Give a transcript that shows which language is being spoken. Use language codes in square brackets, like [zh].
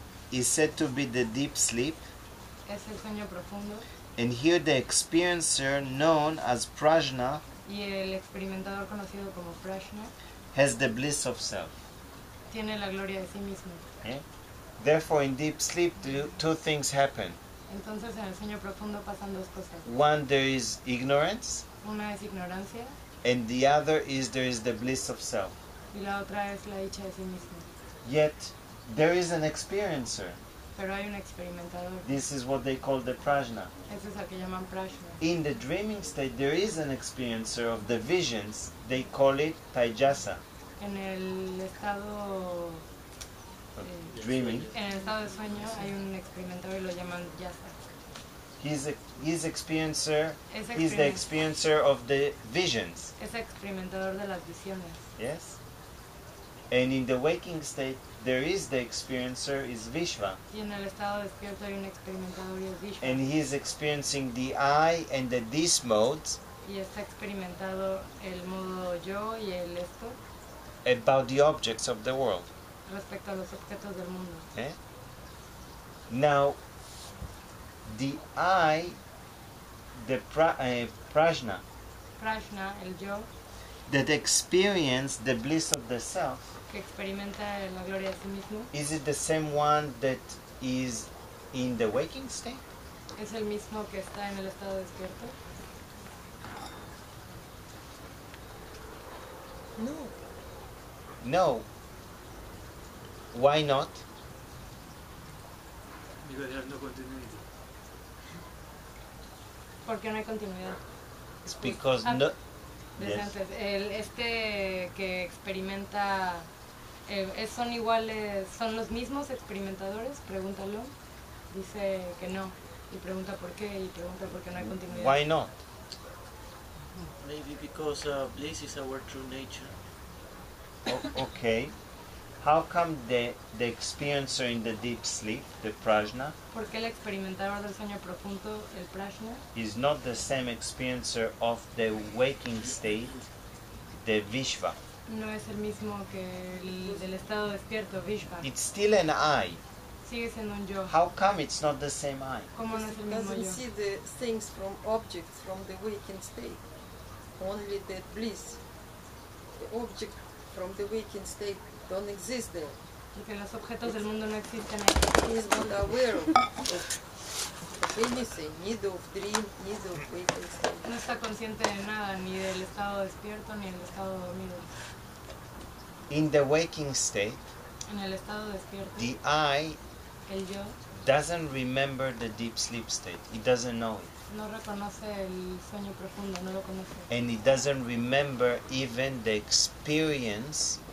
[en] is said to be the deep sleep, [es] es el sueño profundo [en] and here the experiencer known as prajna [es] y el experimentador conocido como prajna [en] has the bliss of self. [es] tiene la gloria de sí mismo. [en] Yeah? Therefore in deep sleep two things happen. [es] Entonces en el sueño profundo pasan dos cosas. [en] One, there is ignorance, [es] Una es ignorancia [en] and the other is there is the bliss of self. [es] y la otra es la dicha de sí mismo. [en] Yet there is an experiencer. [es] Pero hay un experimentador. [en] This is what they call the prajna. [es] Ese es al que llaman prajna. [en] In the dreaming state, there is an experiencer of the visions. They call it taijasa. [es] En el estado [en] Dreaming. [es] en el estado de sueño hay un experimentador y lo llaman yasa. [en] He's experiencer. [es] Es [en] He's the experiencer of the visions. [es] Es experimentador de las visiones. [en] Yes. And in the waking state, there is the experiencer is Vishva, [es] Y en el estado despierto hay un experimentador y es Vishwa. [en] and he is experiencing the I and the this modes [es] Y está experimentado el modo yo y el esto [en] about the objects of the world. [es] respecto a los objetos del mundo. [en] Okay? Now, the I, the prajna, [es] Prajna, el yo, [en] that experience the bliss of the self, [es] que experimenta la gloria de sí mismo, [en] is it the same one that is in the waking state? [es] es el mismo que está en el estado despierto. [en] No. No. Why not? Because there's no continuity. [es] Porque no hay continuidad. [en] It's because Ah, [es] no. Desde Yes. antes, este que experimenta, ¿son iguales, son los mismos experimentadores? Pregúntalo. Dice que no. Y pregunta por qué, y pregunta por qué no hay continuidad. [en] Why not? Maybe because bliss is our true nature. Okay. How come the experiencer in the deep sleep, the prajna, [es] Porque el experimentador del sueño profundo, el prajna, [en] is not the same experiencer of the waking state, the Vishva? [es] no es el mismo que el del estado despierto, Vishva. [en] It's still an I. [es] Sigue siendo un yo. [en] How come it's not the same I? [es] ¿Cómo no es el mismo [en] Doesn't [es] yo? [en] see the things from objects from the waking state. Only the bliss. The object from the waking state don't exist there. [es] Porque los objetos del mundo no existen ahí. [en] He is not aware of anything, neither of dream, neither of waking state. [es] No está consciente de nada, ni del estado despierto ni del estado dormido. [en] In the waking state, [es] En el estado despierto, [en] the I [es] el yo [en] doesn't remember the deep sleep state. It doesn't know it. [es] no reconoce el sueño profundo, no lo conoce. [en] And it doesn't remember even the experience